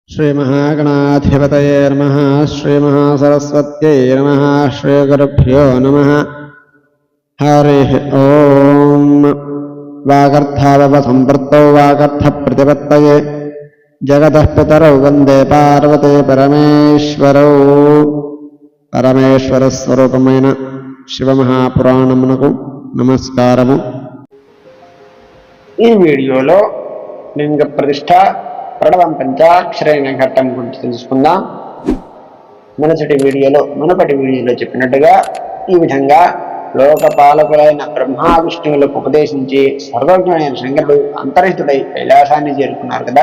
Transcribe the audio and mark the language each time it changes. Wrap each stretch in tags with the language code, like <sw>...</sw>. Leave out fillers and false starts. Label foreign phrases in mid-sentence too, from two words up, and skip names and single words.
<sa>श्रीमहागणाधिपतये नमः। श्रीमहासरस्वत्यै नमः। श्रीगुरुभ्यो नमः। हरिः ओम्। वागर्थावसम्पृक्तौ वागर्थप्रतिपत्तये जगतः पितरौ वन्दे पार्वती परमेश्वरौ।</sa> <te>పరమేశ్వరస్వరూపమైన శివమహాపురాణమునకు నమస్కారము. ఈ వీడియోలో లింగ ప్రతిష్ఠ ప్రణవం పంచాక్షరైన ఘట్టం గురించి తెలుసుకుందాం. మునుపటి వీడియోలో చెప్పినట్టుగా ఈ విధంగా లోకపాలకులైన బ్రహ్మా విష్ణువులకు ఉపదేశించి సర్వజ్ఞుడైన శంకరుడు అంతర్హితుడై కైలాసాన్ని చేరుకున్నారు కదా.</te>